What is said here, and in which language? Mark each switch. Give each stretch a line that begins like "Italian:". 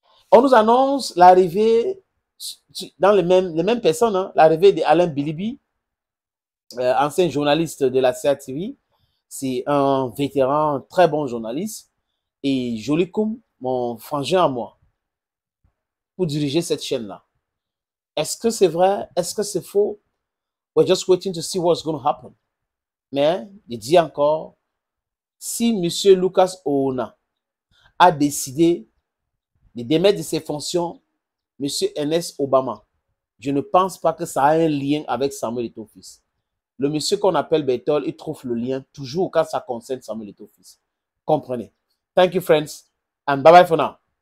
French: On nous annonce l'arrivée, dans les mêmes personnes, hein, l'arrivée d'Alain Bilibi, ancien journaliste de la CATV. C'est un vétéran, très bon journaliste. Et Joli Koum, mon frangin à moi, pour diriger cette chaîne-là. Est-ce que c'est vrai? Est-ce que c'est faux?
English: We're just waiting to see what's going to happen.
French: Mais, je dis encore, si M. Lucas Oona a décidé de démettre de ses fonctions M. Ernest Obama, je ne pense pas que ça a un lien avec Samuel Eto'o-Fils. Le monsieur qu'on appelle Berthold, il trouve le lien toujours quand ça concerne Samuel Eto'o-Fils. Comprenez.
English: Thank you, friends, and bye-bye for now.